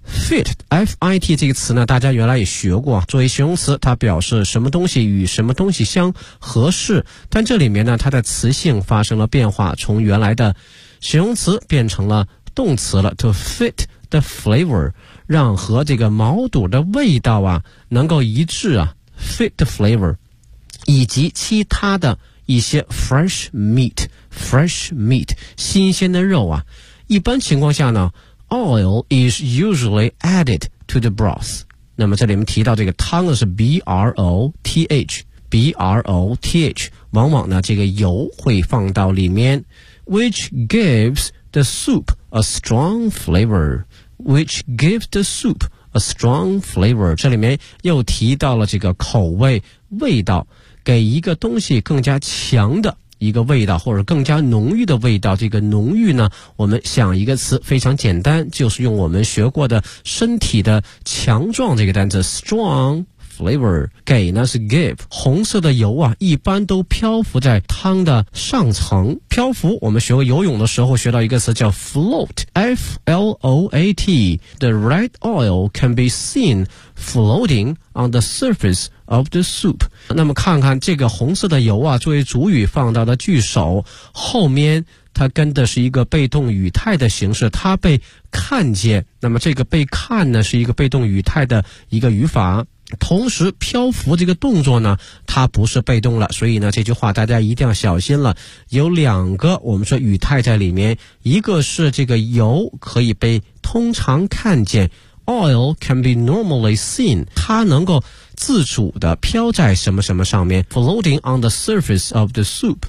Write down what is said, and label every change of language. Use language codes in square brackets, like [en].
[zh] fit， F-I-T 这个词呢，大家原来也学过，作为形容词，它表示什么东西与什么东西相合适，但这里面呢，它的词性发生了变化，从原来的形容词变成了动词了。 [en] to fit the flavor， [zh] 让和这个毛肚的味道啊能够一致啊， [en] fit the flavor， [zh] 以及其他的一些 [en] fresh meat， fresh meat， [zh] 新鲜的肉啊。一般情况下呢， [en] oil is usually added to the broth。 [zh] 那么这里面提到这个汤是 [en] broth， broth， [zh] 往往呢这个油会放到里面， [en] which gives the soup a strong flavor， which gives the soup a strong flavor。 [zh] 这里面又提到了这个口味味道，给一个东西更加强的一个味道，或者更加浓郁的味道。这个浓郁呢，我们想一个词非常简单，就是用我们学过的身体的强壮这个单词 [en] strong flavor。 [zh] 给呢是 give， 红色的油啊一般都漂浮在汤的上层。漂浮，我们学过游泳的时候学到一个词叫 [en] float， F-L-O-A-T， the red oil can be seen floating on the surface of the soup。 [zh] 那么看看这个红色的油啊，作为主语放到的句首后面，它跟的是一个被动语态的形式，它被看见。那么这个被看呢，是一个被动语态的一个语法。同时漂浮这个动作呢，它不是被动了，所以呢这句话大家一定要小心了，有两个我们说语态在里面，一个是这个油可以被通常看见， [en] oil can be normally seen， [zh] 它能够自主的飘在什么什么上面， [en] floating on the surface of the soup。